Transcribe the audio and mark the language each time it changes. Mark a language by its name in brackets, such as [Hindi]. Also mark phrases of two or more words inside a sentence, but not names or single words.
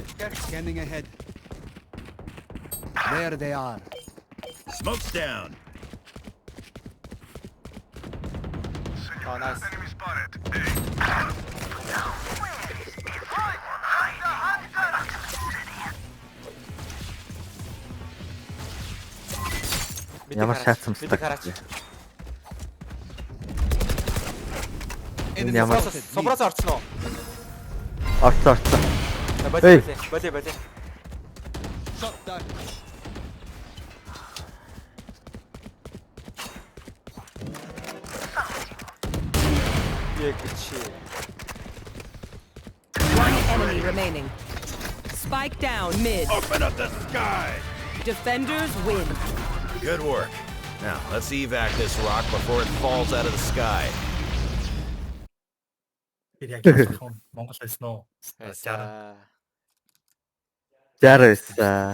[English] Scanning ahead. There they are. Smoke's down. Oh nice. Enemy spotted. [Mongolian] Ямар шаацсан Бидийг хараач. [English] Enemy [Mongolian] Ямар [English] spotted. [Mongolian] Соброос орцсон уу? орцсон. Боли Эй. боли. [English] Shot down. [Mongolian] Яг чи. [English] One enemy remaining. Spike down mid. Open up the sky. Defenders win. Good work. Now, let's evac this rock before it falls out of the sky. [Mongolian] Тэр яг Монгол хэлсэн үү? За. 69.